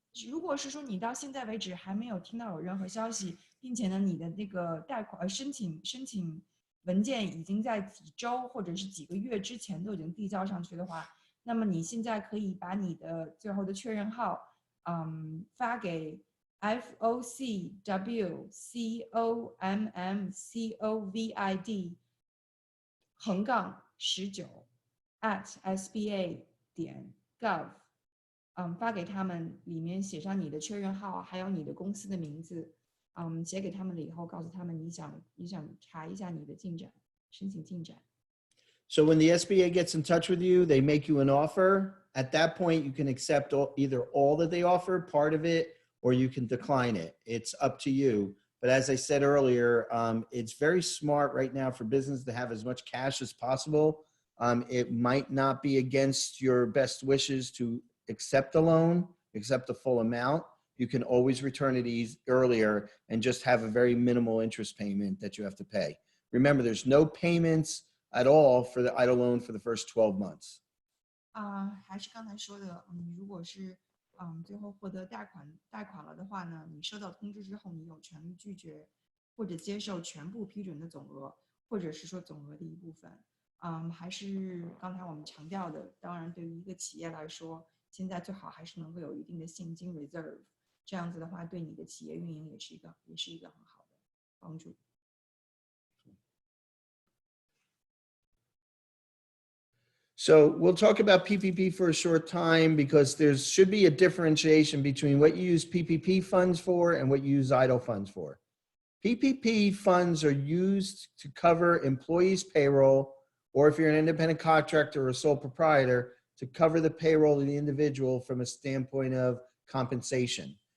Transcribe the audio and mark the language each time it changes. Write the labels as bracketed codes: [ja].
[zh] 如果是说你到现在为止还没有听到有任何消息，并且呢，你的那个贷款申请文件已经在几周或者是几个月之前都已经递交上去的话，那么你现在可以把你的最后的确认号，发给 FOCWCOMMCOVID-19@sba.gov。发给他们，里面写上你的确认号，还有你的公司的名字，写给他们了以后，告诉他们你想查一下你的进展，申请进展。 [en] So when the SBA gets in touch with you, they make you an offer. At that point, you can accept either all that they offer, part of it, or you can decline it. It's up to you. But as I said earlier, it's very smart right now for business to have as much cash as possible. It might not be against your best wishes to accept the loan, accept the full amount. You can always return it earlier and just have a very minimal interest payment that you have to pay. Remember, there's no payments at all for the EIDL loan for the first 12 months. [zh] 还是刚才说的，你如果是最后获得贷款了的话呢，你收到通知之后，你有权利拒绝或者接受全部批准的总额，或者是说总额的一部分。还是刚才我们强调的，当然对于一个企业来说，现在最好还是能够有一定的现金 reserve， 这样子的话，对你的企业运营也是一个很好的帮助。 [en] So we'll talk about PPP for a short time because there should be a differentiation between what you use PPP funds for and what you use EIDL funds for. PPP funds are used to cover employees' payroll, or if you're an independent contractor or a sole proprietor, to cover the payroll of the individual from a standpoint of compensation.